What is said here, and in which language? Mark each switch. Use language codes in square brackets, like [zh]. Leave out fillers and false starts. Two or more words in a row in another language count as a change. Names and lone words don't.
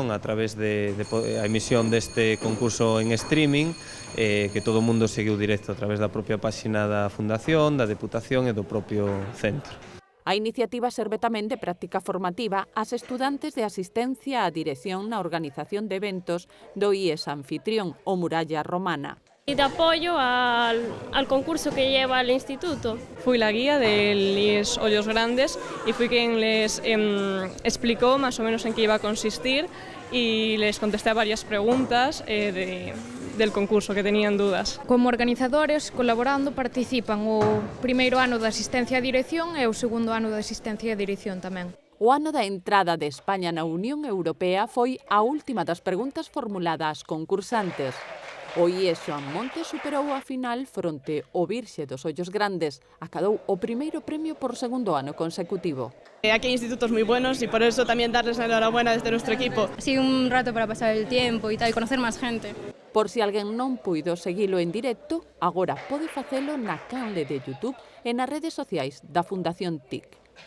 [gl] A través a emisión deste concurso en streaming, que todo o mundo seguiu directo a través da propia páxina da Fundación, da Deputación e do propio centro. A iniciativa serve tamén de práctica formativa ás estudantes de asistencia á dirección na organización de eventos do IES anfitrión, o Muralla Romana. [es] Y de apoyo al concurso que lleva el instituto. Fui la guía del IES Hoyos Grandes y fui quien les explicó más o menos en qué iba a consistir y les contesté a varias preguntas del concurso que tenían dudas. [gl] Como organizadores, colaborando, participan o primeiro ano de asistencia a dirección e o segundo ano de asistencia a dirección tamén. O ano da entrada de España na Unión Europea foi a última das preguntas formuladas ás concursantes. O IES Joan Monte superou a final fronte ao Virxe dos Ollos Grandes, acadou o primeiro premio por segundo ano consecutivo. [es] Aquí hay institutos muy buenos y por eso también darles la enhorabuena desde nuestro equipo. Ha sido un rato para pasar el tiempo y tal, y conocer más gente. [gl] Por si alguén non puido seguilo en directo, agora pode facelo na canle de YouTube e nas redes sociais da Fundación TIC.